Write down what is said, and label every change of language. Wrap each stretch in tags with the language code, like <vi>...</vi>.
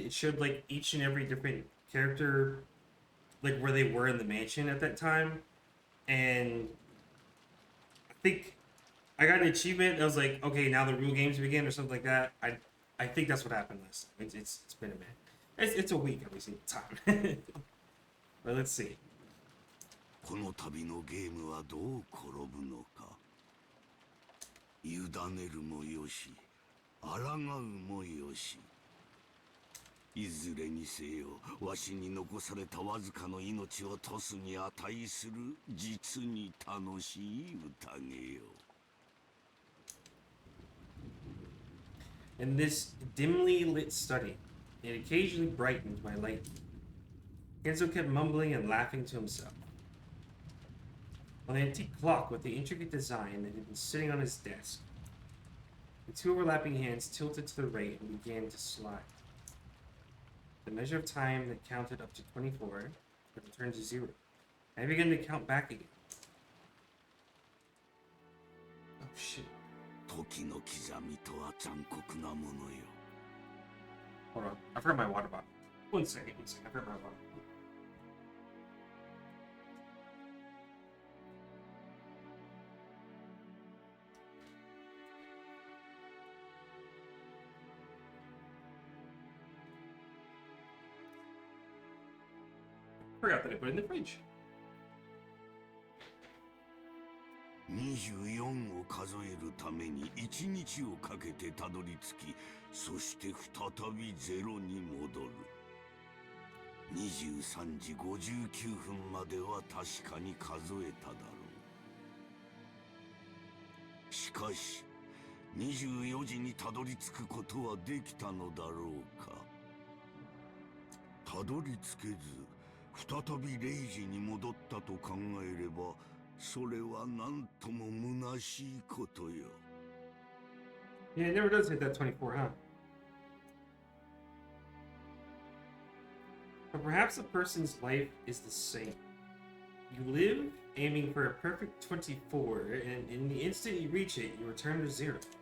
<en>It showed like each and every different character, like where they were in the mansion at that time, and I think I got an achievement. I was like, okay, now the real games begin or something like that. I think that's what happened last time. It's been a minute. It's a week every single time. But let's see.</en> <ja>この旅のゲームはどう転ぶのか。委ねるもよし、抗うもよし。いずれにせよ、わしに残されたわずかの命をトスに値する実に楽しい宴よ。</ja> <en>In this dimly lit study, it occasionally brightened by light. Kenzo kept mumbling and laughing to himself. On the antique clock with the intricate design that had been sitting on his desk, the two overlapping hands tilted to the right and began to slide. The measure of time that counted up to 24 had returned to 0, and I began to count back again. Oh shit.</en> <ja>時の刻みとは残酷なものよ。</ja> <en>Hold on, I forgot my water bottle. One second, I forgot my water bottle. Forgot that I put it in the fridge.</en> <ja>24を数えるために1日をかけてたどり着き、そして再び0に戻る。 23時59分までは確かに数えただろう。しかし、24時にたどり着くことはできたのだろうか。たどり着けず、再び0時に戻ったと考えれば、それはなんとも虚しいことよ。</ja> <en>Yeah, it never does hit that 24, huh? But perhaps a person's life is the same. You live aiming for a perfect 24, and in the instant you reach it, you return to 0.</en>